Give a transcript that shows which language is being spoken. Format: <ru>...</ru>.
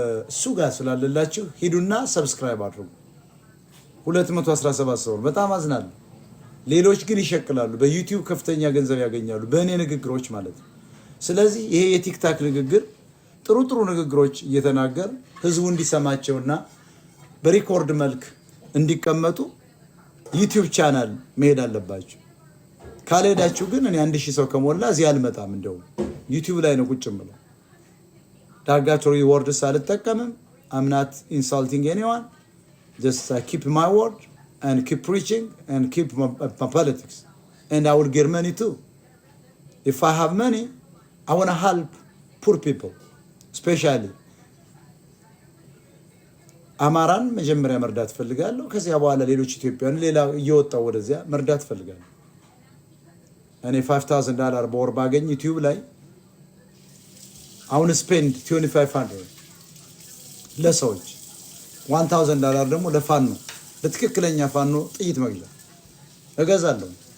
<am>እሱ ጋር ስላለላችሁ ሂዱና ሰብስክራይብ አድርጉ። 217 ሰው ነው። በጣም አዝናለሁ። ሌሎች ግን ይሸቅላሉ። በዩቲዩብ ከፍተኛ ገንዘብ ያገኛሉ በእኔ ንግግሮች ማለት ነው። ስለዚህ ይሄ የቲክታክ ንግግር ጥሩ ጥሩ ንግግሮች እየተናገር ህዝቡ እንዲሰማቸውና በሪኮርድ መልክ እንዲቀመጡ ዩቲዩብ ቻናል መሄድ አለባችሁ። ካልሄዳችሁ ግን እኔ 1000 ሰው ከሞላ እዚህ አልመጣም። እንደው ዩቲዩብ ላይ ነው ቁጭ ብለው ዳጋቶሪ ወርድስ አልጠቀምም።</am> <en>I'm not insulting anyone. Just keep my word and keep preaching and keep my politics. And I will get money too. If I have money, I want to help poor people, especially.</en> <am>አማራን መጀመሪያ መርዳት ፈልጋለሁ። ከዚያ በኋላ ሌሎች ኢትዮጵያውያን ሌላ እየወጣው ወደዚያ መርዳት ፈልጋለሁ። እኔ $5000 በወር ባገኝ ዩቲዩብ ላይ አሁን ስፔንድ 2500 ለሰዎች $1000 ደግሞ ለፋኖ ለትክክለኛ ፋኖ ጥይት መግዣ እገዛለሁ።</am>